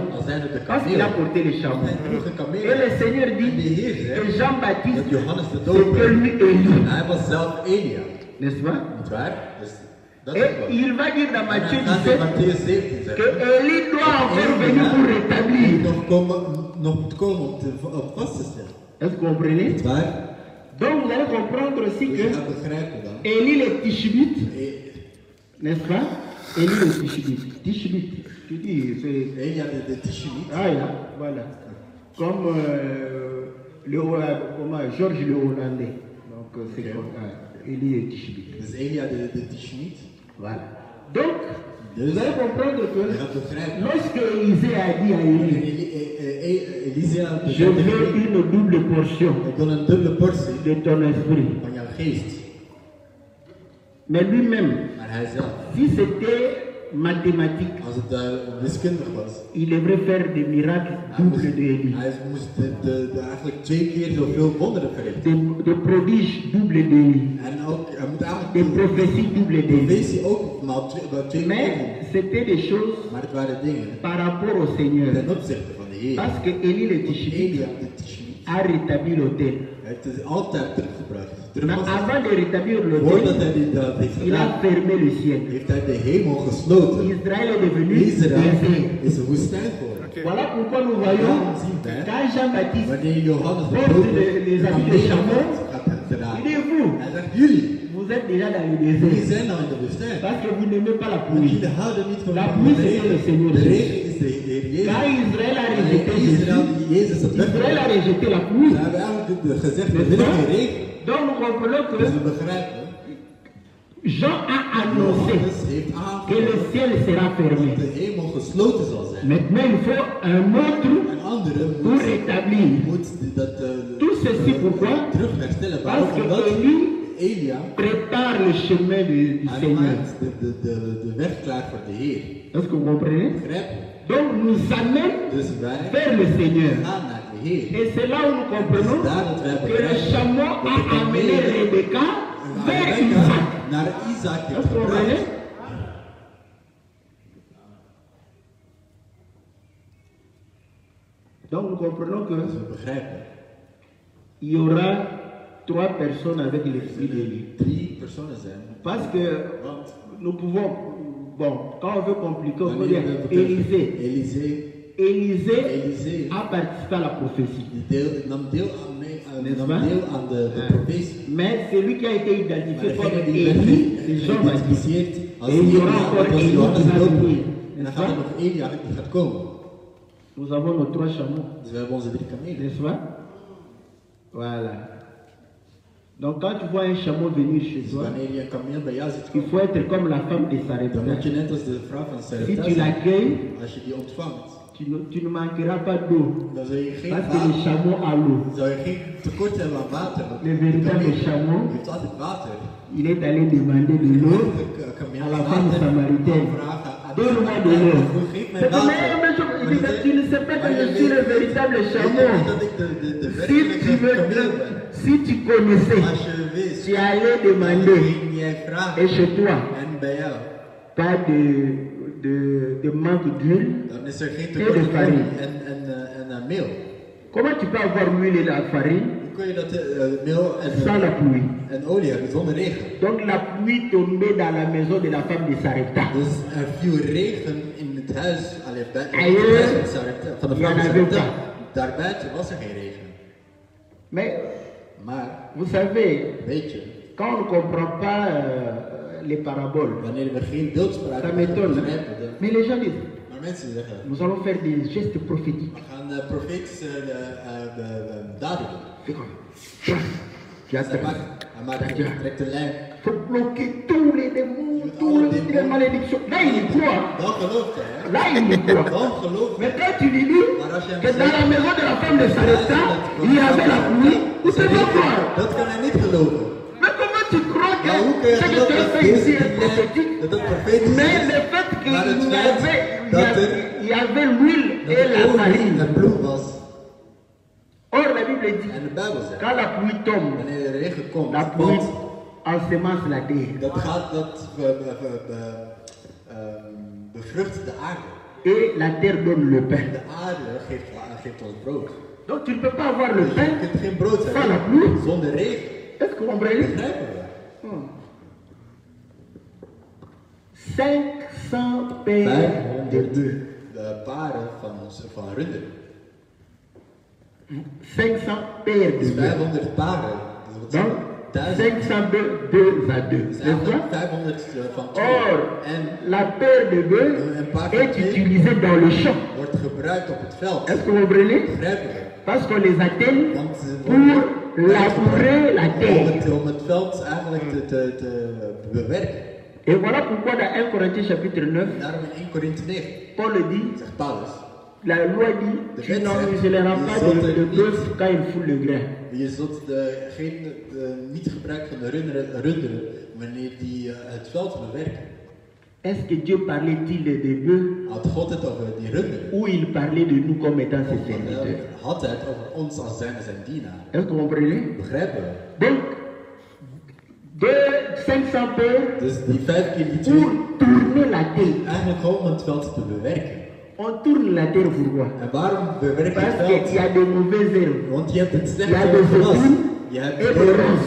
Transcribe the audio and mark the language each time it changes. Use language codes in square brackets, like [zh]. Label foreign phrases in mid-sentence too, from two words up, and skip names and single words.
[nl] als zijnde de [fr] Parce qu'il a [nl] kameel. [fr] porté les chameaux. [nl] Hij droeg een kameel. [fr] Et le Seigneur dit [nl] En de Heer zegt [fr] que Jean-Baptiste, [nl] dat Johannes de [fr] c'était [nl] Doper, [fr] lui Élie. [nl] hij was zelf Elia. [fr] N'est-ce pas? [nl] Niet waar? Dus dat is [fr] Et [nl] wel. [fr] il va dire dans [nl] En [fr] Matthieu [nl] dan gaat in 17 Matthäus 17 [fr] que [nl] zeggen, [fr] Élie doit encore venir pour rétablir. [nl] nog moet komen om vast te stellen. [fr] Est-ce que vous comprenez? [nl] Niet waar? [fr] Donc vous allez comprendre aussi [nl] Dus [fr] que [nl] je gaat begrijpen dan. [fr] Élie le Tishbite, E- n'est-ce pas? Élie le Tishbite. Tishbite, tu dis, c'est... [nl] Elia de Tishbite. [fr] Ah là, voilà. Comme comment, Georges le Hollandais. Donc c'est Ok. comme Élie et Tishbite. [nl] Dus Elia de Tishbite. [fr] Voilà. Donc, [nl] Dus [fr] vous allez comprendre [nl] je [fr] que [nl] gaat begrijpen. [fr] lorsque Élisée a dit à Élie, [nl] Elisa [fr] je veux une double portion [nl] ik wil een dubbele portie [fr] de ton esprit. [nl] van jouw geest. [fr] Mais lui-même, [nl] Maar hij zelf, [fr] si c'était mathématique, [nl] als het wiskundig was, [fr] il devrait faire des miracles double de Élie. [nl] hij moest eigenlijk 2 keer zoveel wonderen verrichten. [fr] De prodiges double de Élie. [nl] En ook, hij moet [fr] Des [nl] eigenlijk [fr] prophéties double de Élie. [nl] profetie ook maar 2 [fr] Mais [nl] keer. [fr] c'était des choses [nl] Maar het waren dingen [fr] par rapport au Seigneur. [nl] ten opzichte van de Heer. [fr] Parce que Élie le Tishbite [nl] Elia de Tishbite [fr] a rétabli l'autel. [nl] heeft het altijd teruggebracht. [fr] Mais avant de rétablir [nl] Voordat [fr] l'autel, [nl] hij dat heeft [fr] il a [nl] gedaan, [fr] fermé le ciel. [nl] heeft hij de hemel gesloten. [fr] Israël est devenu [nl] Israël [fr] désert. [nl] is een woestijn geworden. [fr] Voilà pourquoi nous voyons [nl] Daarom zien wij, [fr] quand Jean-Baptiste [nl] wanneer Johannes de [fr] porte [nl] Doper [fr] les [nl] de [fr] habits de [nl] kamelen [fr] chameau, [nl] gaat dragen. [fr] il dit vous, [nl] Hij zegt, jullie, [fr] vous êtes déjà dans le [nl] jullie [fr] désert. [nl] zijn nou in de woestijn. [fr] Parce que vous n'aimez pas la [nl] Want [fr] pluie. [nl] jullie houden niet van [fr] La [nl] de [fr] pluie, c'est [nl] regen. [fr] le Seigneur [nl] De [fr] Jésus. [nl] regen is de Heer Jezus. [fr] Quand Israël a [nl] En [fr] rejeté [nl] Israël, [fr] Jésus, [nl] die Jezus had [fr] Israël a [nl] weggebracht, [fr] rejeté la pluie. [nl] ze hebben eigenlijk gezegd, we willen geen regen. [fr] Donc nous comprenons [nl] Dus we [fr] que [nl] begrijpen, [fr] Jean a annoncé [nl] Johannes heeft [fr] que le [nl] aangekondigd [fr] ciel sera [nl] dat [fr] fermé. [nl] de hemel gesloten zal zijn. [fr] Maintenant, il faut un autre [nl] En anderen [fr] pour rétablir. [nl] moet dat [fr] Tout ceci pourquoi? [nl] terug herstellen. [fr] Parce [nl] Waarom? [fr] que [nl] Omdat [fr] Élie [nl] Elia [fr] prépare le chemin du [nl] hij [fr] Seigneur. [nl] maakt de weg klaar voor de Heer. [fr] Est-ce que vous comprenez? [nl] Begrijp je? [fr] Donc nous amène [nl] Dus wij [fr] vers le Seigneur. [nl] gaan naar de Heer. [fr] Et c'est là où nous comprenons que le chameau a amené Rebecca vers Isaac. [nl] Naar Isaac heeft [fr] Est-ce que vous comprenez? [nl] gebracht. [fr] Donc nous comprenons [nl] Dus [fr] que [nl] we begrijpen. [fr] il y aura 3 personnes avec l'esprit d'Élie. [nl] 3 personen zijn. [fr] Parce que [nl] Want [fr] nous pouvons, bon, quand on veut compliquer, on peut [nl] wanneer [fr] dire [nl] we [fr] Élisée. [nl] Élisée [fr] Élisée a participé à la prophétie. [nl] nam deel aan de profetie. [fr] Mais celui qui a été identifié [nl] Maar [fr] comme [nl] degene die werd [fr] Élie, c'est Jean-Baptiste. [nl] geïdentificeerd als [fr] Et il y aura [nl] Elia, [fr] encore [nl] dat was [fr] Élie [nl] Johannes [fr] qui [nl] de [fr] va [nl] Doper. [fr] venir. [nl] En dan [fr] N'est-ce [nl] gaat er [fr] pas? [nl] nog Elia die gaat komen. [fr] Nous avons nos 3 chameaux. [nl] Dus we hebben onze 3 kamelen. [fr] N'est-ce pas? Voilà. Donc quand tu vois un chameau venir chez [nl] Dus [fr] toi, [nl] wanneer je een kameel bij jou ziet [fr] il [nl] komen, [fr] faut être comme la femme de [nl] dan [fr] Sarepta. [nl] moet je net als de vrouw van [fr] Si [nl] Sarepta [fr] tu [nl] zijn. [fr] l'accueilles, [nl] Als je die ontvangt, [fr] tu ne manqueras pas d'eau. [nl] Dan zul je geen [fr] Parce que le [nl] water, [fr] chameau a l'eau. [nl] dan zul je geen tekort hebben aan water. want [fr] Le [nl] de [fr] véritable [nl] kameel [fr] chameau, [nl] heeft altijd water. [fr] il est allé demander de l'eau [nl] De kameel [fr] à la [nl] heeft [fr] femme [nl] water. [fr] samaritaine. [nl] Vragen aan de [fr] Donne-moi de [nl] Samaritaan, [fr] l'eau. [nl] geef mij [fr] C'est comme, [nl] water. [fr] il dit que tu ne sais pas que je suis le véritable [nl] Weet je [fr] chameau. [nl] niet dat ik de [fr] Si tu, [nl] werkelijke kameel ben? [fr] si tu connaissais, [nl] Als je wist, [fr] tu allais [nl] dan [fr] demander, [nl] ging jij vragen. [fr] et chez toi, [nl] En bij jou, [fr] pas de manque d'huile. [nl] dan is er geen [fr] Et [nl] tekort [fr] de [nl] aan [fr] farine. [nl] en meel. [fr] Comment tu peux avoir l'huile et la farine [nl] Hoe kun je dat meel [fr] sans la pluie? [nl] en olie hebben zonder regen? [fr] Donc la pluie tombait dans la maison de la femme de Sarepta. [nl] Dus er viel regen in het huis, allee, bij [fr] Ailleurs, [nl] het huis van de [fr] il y en [nl] vrouw [fr] avait [nl] Sarepta. [fr] pas. [nl] Daarbuiten was er geen regen. [fr] Mais [nl] Maar, [fr] vous savez, [nl] weet je, [fr] quand on ne comprend pas les paraboles, [nl] wanneer we geen beeldspraak [fr] ça m'étonne. [nl] begrijpen, [fr] Mais les gens disent, [nl] maar mensen zeggen, [fr] nous allons faire des gestes prophétiques. [nl] we gaan profetische daden doen. [fr] C'est comme, tu [nl] Hij [fr] attends. [nl] maakt trekt een lijn. [fr] Il faut bloquer tous les démons, toutes les malédictions. Là, il y croit. [nl] Dan gelooft hij, hè? [fr] Là, il y croit. [nl] Dan gelooft hij. [fr] Mais quand tu lui dis que dans la maison de la femme de Sarepta, il y avait la pluie, il ne peut pas croire. [nl] Dat kan hij niet geloven. [fr] Mais comment tu crois que [nl] Maar hoe kun je [fr] ce que [nl] geloven [fr] tu as [nl] dat [fr] fait ici est [nl] dit [fr] prophétique? [nl] dat het profetisch [fr] Mais [nl] is? [fr] le fait qu'il [nl] Maar het [fr] y [nl] feit [fr] avait, [nl] dat er [fr] il y avait l'huile et la [nl] dat er olie [fr] farine. [nl] en bloed was. [fr] Or, la Bible dit, [nl] En de Bijbel zegt, [fr] quand la pluie tombe, [nl] wanneer de regen komt, [fr] la pluie [nl] want [fr] ensemence la terre. [nl] dat gaat, dat bevrucht de aarde. [fr] Et la terre donne le pain. [nl] De aarde geeft ons brood. [fr] Donc tu ne peux pas avoir le [nl] Dus je [fr] pain [nl] kunt geen brood [fr] sans la [nl] hebben [fr] pluie. [nl] zonder regen. [fr] Est-ce que vous comprenez? [nl] Begrijpen we? [fr] 500 paires de [nl] 500 [fr] bœufs. [nl] paren van runderen. [fr] 500 paires de [nl] Dus [fr] bœufs. [nl] 500 paren. Dus wat [fr] Donc, [nl] zijn [fr] 500 bœufs, 2 à 2. [nl] Dus [fr] N'est-ce pas? [nl] 500 van 2. [fr] Or, [nl] En [fr] la paire de bœufs [nl] een paar [fr] est [nl] van 2 [fr] utilisée dans le champ. [nl] wordt gebruikt op het veld. [fr] Est-ce que vous comprenez? [nl] Begrijpen we? [fr] Parce qu'on les attelle [nl] Want ze [fr] pour [nl] worden [fr] labourer la terre. [nl] om het veld eigenlijk te bewerken. [fr] Et voilà pourquoi dans 1 Corinthiens chapitre 9, [nl] Daarom in 1 Korinthe 9 [fr] Paul dit, [nl] zegt Paulus, [fr] la loi dit, tu n'enmuselleras pas de bœuf quand il fout le grain. [nl] je zult niet gebruiken van de runderen wanneer die het veld bewerken. [fr] Est-ce que Dieu parlait-il des bœufs [nl] Had God het over die runderen? [fr] ou il parlait de nous comme étant ses serviteurs? [nl] Had hij het over ons als zijn dienaar? [fr] Est-ce que vous comprenez? [nl] Begrijpen we? [fr] Donc, de 500 paires [nl] Dus die 5 keer die [fr] pour [nl] 2, [fr] tourner la terre. [nl] eigenlijk gewoon om het veld te bewerken. [fr] On tourne la terre pourquoi? [nl] En waarom bewerk je het [fr] Parce qu'il y [nl] veld? [fr] a de mauvaises herbes. [nl] Want je hebt het [fr] Il y [nl] slechte [fr] a des [nl] gras, [fr] épines [nl] je hebt [fr] et des ronces.